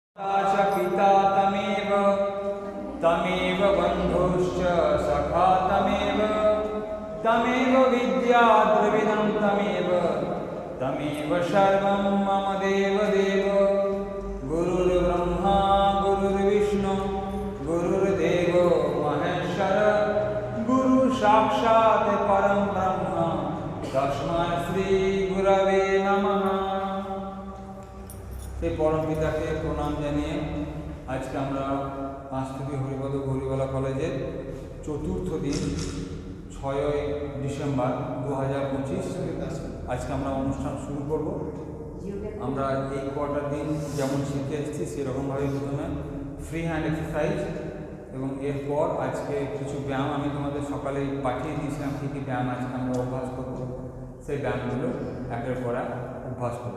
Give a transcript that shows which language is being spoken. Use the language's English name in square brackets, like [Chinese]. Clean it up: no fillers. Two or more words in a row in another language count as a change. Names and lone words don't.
[Sanskrit] च पिता तमेव तमेव बन्धुश्च सखा तमेव तमेव विद्या द्रविणं तमेव तमेव सर्वं मम देवदेव गुरुर्ब्रह्मा गुरुर्विष्णु गुरुर्देव महेश्वर गुरु साक्षात् परं ब्रह्म तस्मै श्री गुरवे नमः। [Bangla] সেই পরম পিতাকে প্রণাম জানিয়ে আজকে আমরা পাঁচথুপি হরিপদ গৌরীবালা কলেজের চতুর্থ দিন 6ই ডিসেম্বর 2025 আজকে আমরা অনুষ্ঠান শুরু করব। আমরা এই কটা দিন যেমন শিখে এসেছি সেরকমভাবে প্রথমে [English] free hand exercise [Bangla] এবং এরপর আজকে কিছু ব্যায়াম আমি তোমাদের সকালে পাঠিয়ে দিয়েছিলাম কী কী ব্যায়াম আজকে আমরা অভ্যাস করব, সেই ব্যায়ামগুলো একের পর এক অভ্যাস করব।